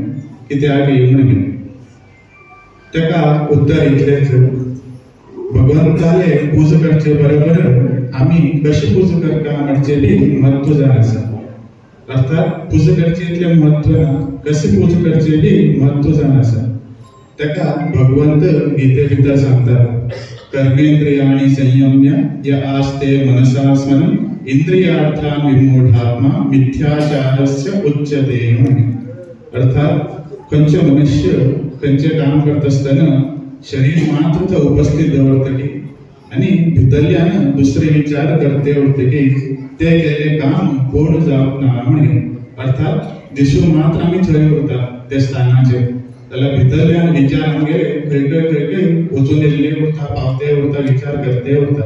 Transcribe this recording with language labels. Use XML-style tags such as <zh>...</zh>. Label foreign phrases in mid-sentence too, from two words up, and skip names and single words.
<kok>कित्याक म्हणून तेका उत्तर इतलेंच, भगवंताले पूजा करचे बरोबर आमी कशी पूजा करता हाचे बी म्हत्व जाय आसा. अर्थात पूजा करचे इतलें म्हत्व ना, कशी पूजा करचे बी म्हत्व जाय आसा. तेका भगवंत गीते भितर सांगतात,</kok> <sa>कर्मेंद्रियाणि संयम्य य आस्ते मनसा स्मरन् इंद्रियार्थान् विमूढात्मा मिथ्याचारस्य उच्यते म्हणून.</sa> <kok>अर्थात खंयचे मनुष्य खंयचे काम करता आसतना शरीर मात्र तो उपस्थित दवरतली आनी भितरल्यान दुसरे विचार करते उरतकी ते केले काम पूर्ण जावप ना म्हणून. अर्थात दिसून मात्र आमी थंय उरता ते स्थानाचेर, जाल्यार भितरल्यान विचार आमगे खंय वचून येयल्ले उरता, पावते उरता, विचार करते उरता.</kok>